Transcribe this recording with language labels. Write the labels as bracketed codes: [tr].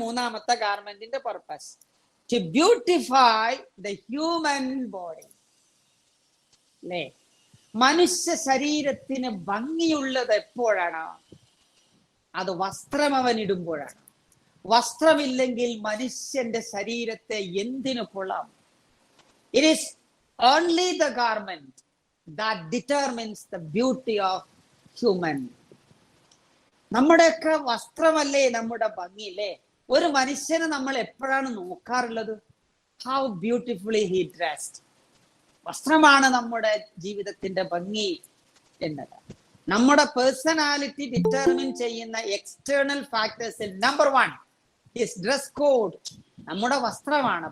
[ml] മൂന്നാമത്തെ ഗാർമെന്റിന്റെ [en] Purpose to beautify the human body. അല്ലേ? [ml] മനുഷ്യ ശരീരത്തിന് ഭംഗിയുള്ളത് എപ്പോഴാണ്? അത് വസ്ത്രം അവൻ ഇടുമ്പോഴാണ്. വസ്ത്രമില്ലെങ്കിൽ മനുഷ്യന്റെ ശരീരത്തെ എന്തിനു കൊള്ളാം? [en] It is only the garment that determines the beauty of human. [ml] നമ്മുടെയൊക്കെ വസ്ത്രമല്ലേ നമ്മുടെ ഭംഗിയില്ലേ? ഒരു മനുഷ്യനെ നമ്മൾ എപ്പോഴാണ് നോക്കാറുള്ളത്? [en] How beautifully he dressed. [ml] വസ്ത്രമാണ് നമ്മുടെ ജീവിതത്തിന്റെ ഭംഗി എന്നത്. നമ്മുടെ പേഴ്സണാലിറ്റി ഡിറ്റർമിൻ ചെയ്യുന്ന external ഫാക്ടേഴ്സിൽ number 1 [en] His dress code. [ml] നമ്മുടെ വസ്ത്രമാണ്.